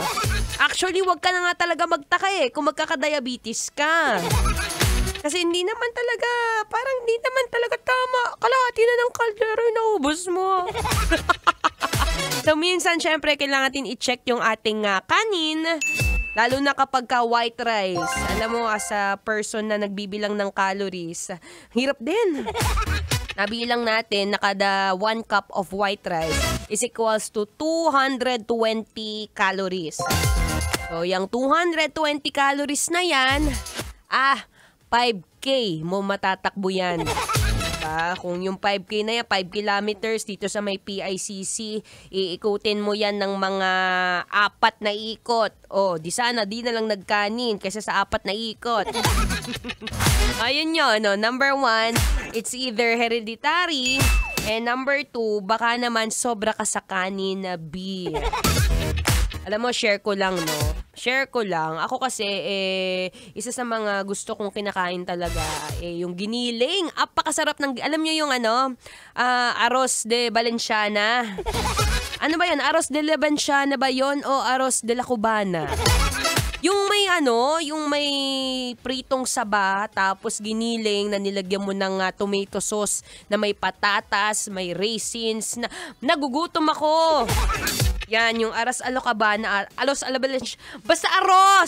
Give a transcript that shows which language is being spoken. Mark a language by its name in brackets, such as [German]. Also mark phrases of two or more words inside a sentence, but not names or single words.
[Filipino] Actually, wag ka na nga talaga magtaka kung magkakadiabetes ka. Kasi hindi naman talaga, parang hindi naman talaga tama. Kalahati na ng kaldero, naubos mo. So, minsan, syempre, kailangan natin i-check yung ating kanin. Lalo na kapag [English] white rice. [Filipino] Alam mo, [English] as a person [Filipino] na nagbibilang ng calories, hirap din. Nabilang natin na kada [English] 1 cup of white rice is equals to 220 calories. [Filipino] So, yung 220 calories na yan, 5K mo matatakbo yan. Diba? Kung yung 5K na yan, 5 kilometers dito sa may PICC, iikutin mo yan ng mga 4 na ikot. Di sana, di na lang nagkanin kaysa sa 4 na ikot. Ayun yun, [English] no? Number 1, it's either hereditary, and number 2, [Filipino] baka naman sobra ka sa kanin na B. Alam mo, share ko lang, no? Share ko lang. Ako kasi, isa sa mga gusto kong kinakain talaga, yung giniling. Apakasarap ng, alam nyo yung [Spanish] arroz de Valenciana. [Filipino] Ano ba yan? [Spanish] Arroz de Valenciana [Filipino] ba yon o [Spanish] arroz de la Cubana? [Filipino] Yung may yung may pritong saba, tapos giniling na nilagyan mo ng [English] tomato sauce [Filipino] na may patatas, may raisins, na nagugutom ako. Yan, yung aras alocabana, alos alabalanch, basta aros!